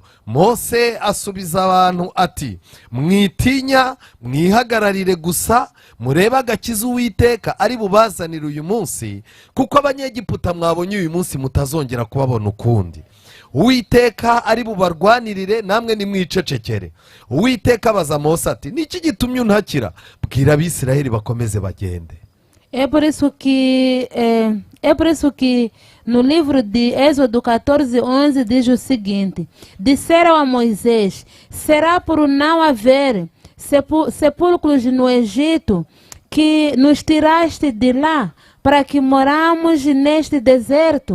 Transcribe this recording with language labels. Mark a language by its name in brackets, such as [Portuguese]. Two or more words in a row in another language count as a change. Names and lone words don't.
[Kinyarwanda] Mose asubiza abantu ati, mwitinya, mwihagararire gusa, murebe agakiza Uwiteka ari bubazanire uyu munsi, kuko abanyegiputa mwabonye uyu munsi mutazongera kubabona ukundi. Uwiteka ari bubarwanirire, namwe nimwicecekere. Uwiteka abaza Mose ati, niki gitumye untakira? Bwira Abisiraheli bakomeze bagende. [Portuguese] É por isso que no livro de Êxodo 14:11 diz o seguinte: disseram a Moisés, será por não haver sepulcros no Egito que nos tiraste de lá, para que moramos neste deserto?